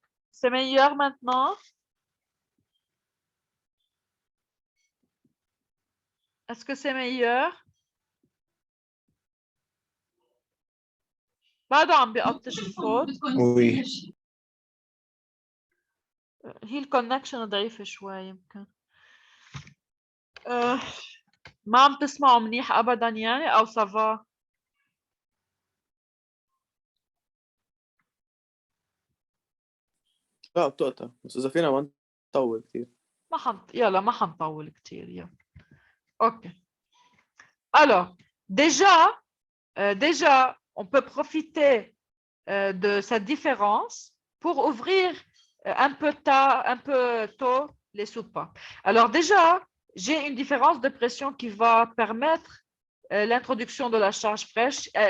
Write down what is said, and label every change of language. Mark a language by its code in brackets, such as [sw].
[fr] C'est meilleur maintenant? Est-ce que c'est meilleur؟ [ar] بعده عم بيقطش الصوت. [fr] Oui. [ar] هي الكونكشن ضعيفة شوي يمكن. ما عم تسمعوا منيح أبدا أو سافا؟ لا بتقطع بس إذا فينا ما نطول كتير. ما حنطول كتير يلا. OK. [fr] Alors, déjà, on peut profiter de cette différence pour ouvrir un peu tôt les soupapes. Alors déjà, j'ai une différence de pression qui va permettre l'introduction de la charge fraîche.